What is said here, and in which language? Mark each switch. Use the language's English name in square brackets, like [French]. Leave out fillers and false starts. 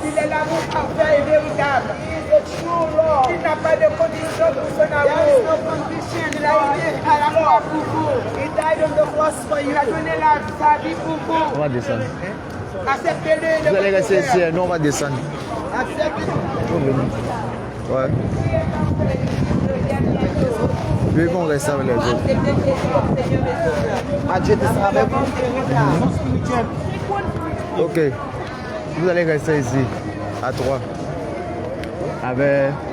[French] Il est l'amour parfait et véritable. [English] He is the true Lord. [French] Il n'a pas de condition pour son amour. [English] There is no condition. [French] Il a été à la croix pour vous. [English] He died on the cross for you. [French] Il a donné sa vie pour vous. On va descendre. Acceptez-le. Vous allez rester ici, nous on va descendre. Acceptez-le. Faut venir. Ouais. Puis ils vont rester avec les autres. Acceptez Jésus comme Seigneur et Sauveur. Ah, Dieu te sera avec vous. Ok. Vous allez rester ici, à 3. Avec.